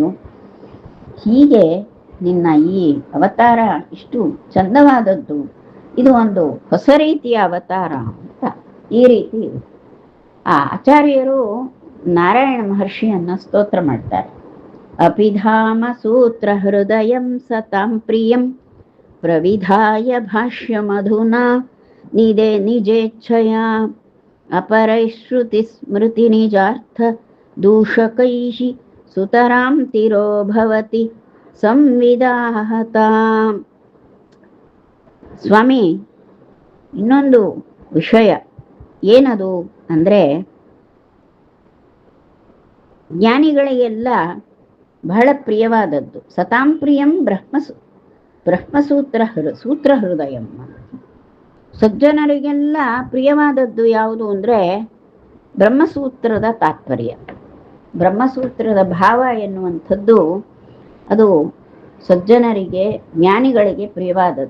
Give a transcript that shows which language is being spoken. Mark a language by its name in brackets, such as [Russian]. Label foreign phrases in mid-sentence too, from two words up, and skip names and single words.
[Kannada] ಹೀಗೆ ನಿನ್ನ ಈ ಅವತಾರ ಇಷ್ಟು ಚಂದವಾದದ್ದು, ಇದು ಒಂದು ಹೊಸ ರೀತಿಯ ಅವತಾರ ಅಂತ ಈ ರೀತಿ ಆಚಾರ್ಯರು ನಾರಾಯಣ ಮಹರ್ಷಿಯನ್ನ ಸ್ತೋತ್ರ ಮಾಡ್ತಾರೆ. [Sanskrit] ಅಪಿಧಾಮ ಸೂತ್ರ ಹೃದಯಂ ಸತಾಂ ಪ್ರಿಯಂ ಪ್ರವಿಧಾಯ ಭಾಷ್ಯ ಮಧುನಾ ನಿದೆ ನಿಜೇಚ್ಛಯ ಅಪರೈಶ್ರುತಿ ಸ್ಮೃತಿ ನಿಜಾರ್ಥ ದೂಷಕೈಃ ಸುತರಾಂ ತಿರೋ ಭವತಿ ಸಂವಿದಾಹತಾಂ. [Kannada] ಸ್ವಾಮಿ, ಇನ್ನೊಂದು ವಿಷಯ ಏನದು ಅಂದ್ರೆ, ಜ್ಞಾನಿಗಳಿಗೆಲ್ಲ ಬಹಳ ಪ್ರಿಯವಾದದ್ದು [Sanskrit] ಸತಾಂ ಪ್ರಿಯಂ ಸೂತ್ರ ಹೃದಯಂ. [Kannada] ಸಜ್ಜನರಿಗೆಲ್ಲ ಪ್ರಿಯವಾದದ್ದು ಯಾವುದು ಅಂದ್ರೆ ಬ್ರಹ್ಮಸೂತ್ರದ ತಾತ್ಪರ್ಯ, ಬ್ರಹ್ಮಸೂತ್ರದ ಭಾವ ಎನ್ನುವಂಥದ್ದು ಅದು ಸಜ್ಜನರಿಗೆ, ಜ್ಞಾನಿಗಳಿಗೆ ಪ್ರಿಯವಾದದ್ದು.